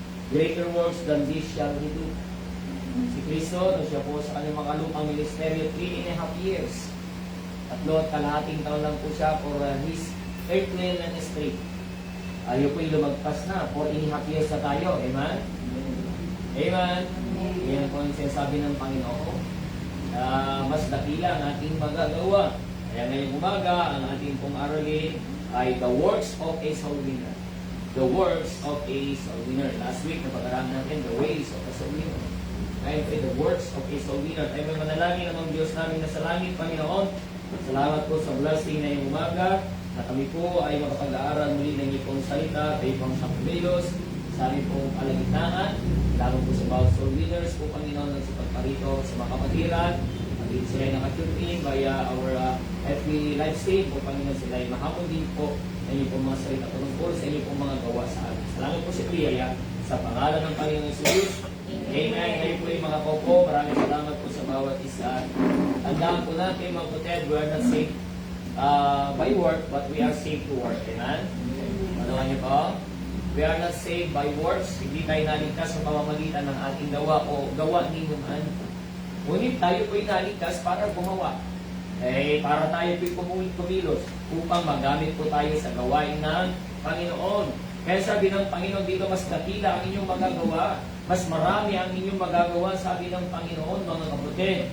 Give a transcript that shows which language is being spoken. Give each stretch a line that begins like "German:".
English: Greater works than this shall he do.
Filipino: Si Kristo, nung siya po sa kanyang mga lupang ministeryo, 3.5 years. 3 at kalahating taon lang po siya
English: for his earthly ministry.
Filipino: Ayaw po yung lumagpas na. 4.5 years na tayo. Amen? Amen? Yan po yung sinasabi ng Panginoon. Mas dakila ang ating magagawa. Kaya ngayong umaga, ang ating pong aralin ay
English: the works of a soul winner. The works of a soul winner. Last week,
Filipino: napag-aralan natin
English: the ways of a soul winner.
Filipino: Ngayon po,
English: the works of a soul winner.
Filipino: Ay may manalangin namang Diyos namin na sa langit, Panginoon. Salamat po sa blessing na yung umaga na kami po ay makapag-aaral muli ng iyong salita, kayo pang Sakumelos, sa aming pong kalagitnaan, lalo po sa bawat soul winners po, Panginoon, nagsipagparito sa mga kapatiran, at din sila ay nakatune in
English: via our FB live stream
Filipino: po, Panginoon, sila ay mahamon din po ng iyong pong mga salita tungkol sa inyong pong mga gawa sa amin. Salamat po sa Biyaya, sa pangalan ng Panginoon Jesus. Amen. Kayo po yung mga kopo, maraming salamat po sa bawat isa. Tandaan po natin, mga kapatid,
English: we are not saved by work, but we are saved to work. Amen?
Filipino: Manawan niyo po?
English: We are not saved by works.
Filipino: Hindi tayo naligtas sa pamamagitan ng ating gawa o gawa ninyo man. Ngunit tayo po'y naligtas para gumawa. Para tayo po'y kumilos upang magamit po tayo sa gawain ng Panginoon. Kaya sabi ng Panginoon dito, mas dakila ang inyong magagawa. Mas marami ang inyong magagawa, sabi ng Panginoon, mga kapatid.